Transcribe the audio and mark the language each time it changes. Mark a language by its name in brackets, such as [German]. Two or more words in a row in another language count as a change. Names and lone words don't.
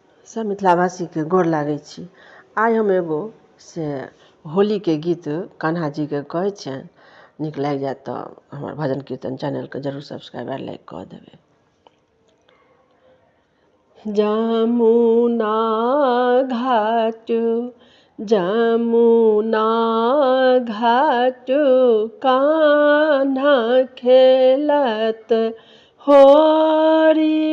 [Maithili] सब मिथिलावासी के गोर लागै छी। आइ हम एगो से होली के गीत कान्हा जी के कहै छियनि, नीक लागि जायत तऽ हमर भजन कीर्तन चैनल के जरूर सब्सक्राइब और लाइक कऽ देबै। जमुना घाट जमुना घाट कान्हा खेलत होरी।